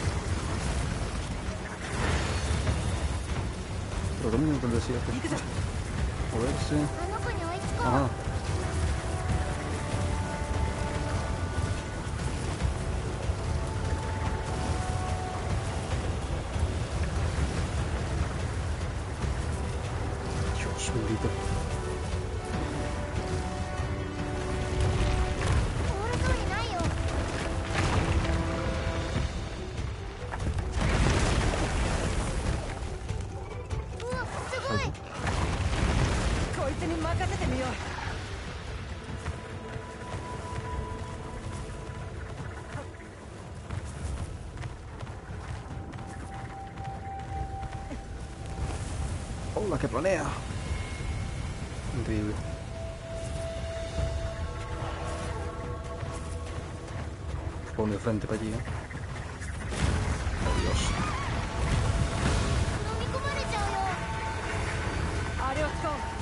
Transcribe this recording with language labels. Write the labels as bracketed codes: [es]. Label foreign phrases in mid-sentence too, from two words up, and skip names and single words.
[es] Pero ¿cómo me encuentro así? [ja] 行くぞ。 [es] Moverse. [ja] あの子に追いつこう。 [es] Ajá. Dios bendito. [ja] 通る通りないよ。うわ、すごい。こいつに任せてみよう。 [es] Hola, que planea. Increíble. Pone de frente para allí, ¿eh? Oh, Dios. [ja] 飲み込まれちゃうよ。あれを使おう。